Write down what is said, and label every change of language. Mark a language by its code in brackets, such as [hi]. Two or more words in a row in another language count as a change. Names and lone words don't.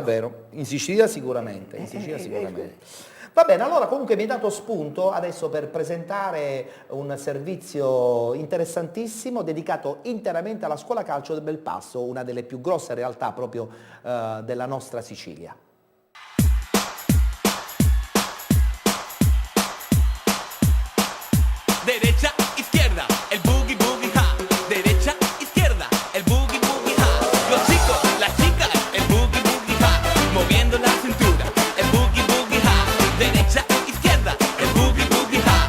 [it] È vero, in Sicilia sicuramente, Va bene, allora comunque mi hai dato spunto adesso per presentare un servizio interessantissimo dedicato interamente alla scuola calcio del Belpasso, una delle più grosse realtà proprio della nostra Sicilia. [es] Derecha, izquierda, el boogie boogie ha. Derecha, izquierda, el boogie boogie ha. Los chicos, las chicas, el boogie boogie ha. Moviendo la cintura, el boogie boogie ha. Derecha, izquierda, el boogie boogie ha.